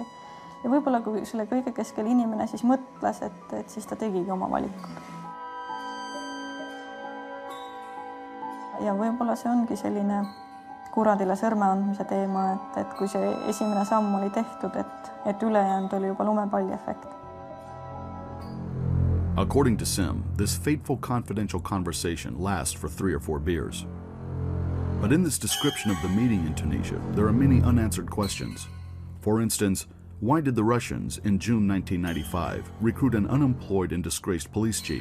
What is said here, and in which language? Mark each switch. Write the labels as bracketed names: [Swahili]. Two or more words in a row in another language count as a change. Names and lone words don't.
[Estonian] Ja võib-olla kui selle kõige keskel inimene siis mõtles, et siis ta tegigi oma valikud. Ja võib-olla see ongi selline kuradile sõrme andmise teema, et kui see esimene samm oli tehtud, et ülejäänud oli juba lumepalli efekt. [English] According to Sim, this fateful confidential conversation lasts for 3 or 4 beers. But in this description of the meeting in Tunisia, there are many unanswered questions. For instance, why did the Russians, in June 1995, recruit an unemployed and disgraced police chief?